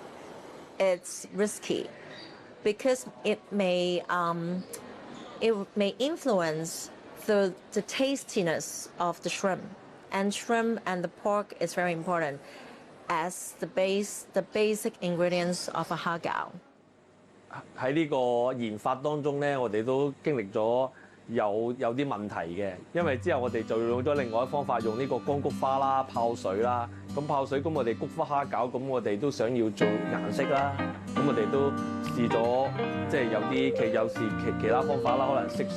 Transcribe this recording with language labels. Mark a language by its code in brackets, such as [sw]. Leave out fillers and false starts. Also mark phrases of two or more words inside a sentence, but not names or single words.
[en] It's risky because it may influence the tastiness of the shrimp. And shrimp and the pork is very important as the basic ingredients of a hagao. [yue] 喺呢個研發當中咧，我哋都經歷咗有啲問題嘅，因為之後我哋就用咗另外一方法，用呢個乾菊花啦、泡水啦。咁泡水，咁我哋菊花蝦餃，咁我哋都想要做顏色啦。咁我哋都試咗，即係有啲其他方法啦，可能色素。